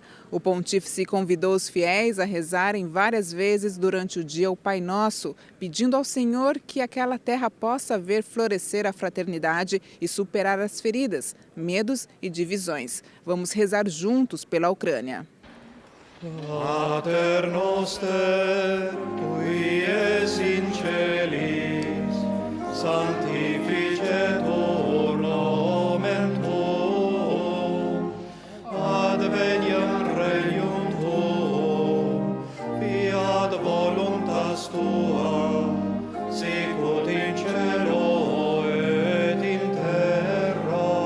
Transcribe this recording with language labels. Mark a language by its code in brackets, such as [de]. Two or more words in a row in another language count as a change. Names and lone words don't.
[pt] O pontífice convidou os fiéis a rezarem várias vezes durante o dia o Pai Nosso, pedindo ao Senhor que aquela terra possa ver florescer a fraternidade e superar as feridas, medos e divisões. Vamos rezar juntos pela Ucrânia. [la] Pater noster, qui es in celis, sanctificetur nomen tuum, adveniam regnum tuum, fiat voluntas tua, sicut in cielo et in terra.